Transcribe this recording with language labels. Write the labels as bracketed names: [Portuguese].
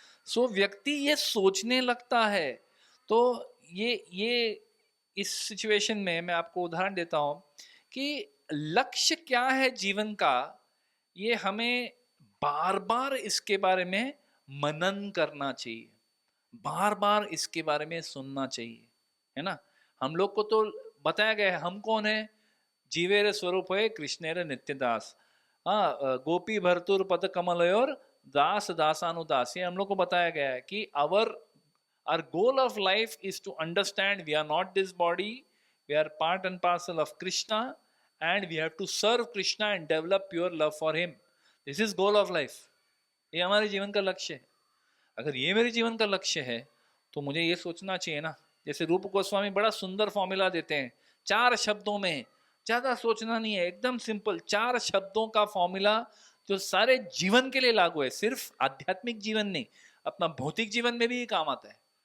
[Hindi] सो व्यक्ति ये सोचने लगता है। तो ये इस सिचुएशन में मैं आपको उदाहरण देता हूं कि लक्ष्य क्या है जीवन का, ये हमें बार बार इसके बारे में मनन करना चाहिए, बार बार इसके बारे में सुनना चाहिए, है ना? हम लोग को तो बताया गया है हम कौन है, [Bangla] जीवेर स्वरूप है कृष्णेर नित्यदास। [Hindi] हाँ, गोपी भरतुर पद कमलयोर दास दासानुदास, ये हम लोग को बताया गया है कि [English] our goal of life is to understand we are not this body, we are part and parcel of Krishna, and we have to serve Krishna and develop pure love for him. This is goal of life. [Hindi] ये हमारे जीवन का लक्ष्य है। अगर ये मेरे जीवन का लक्ष्य है, तो मुझे ये सोचना चाहिए ना, जैसे रूप गोस्वामी बड़ा सुंदर फॉर्मूला देते हैं, 4 शब्दों में, ज्यादा सोचना नहीं है, एकदम सिंपल 4 शब्दों का फॉर्मूला जो सारे जीवन के लिए लागू है, सिर्फ आध्यात्मिक जीवन नहीं, अपना भौतिक जीवन में भी ये काम आता है।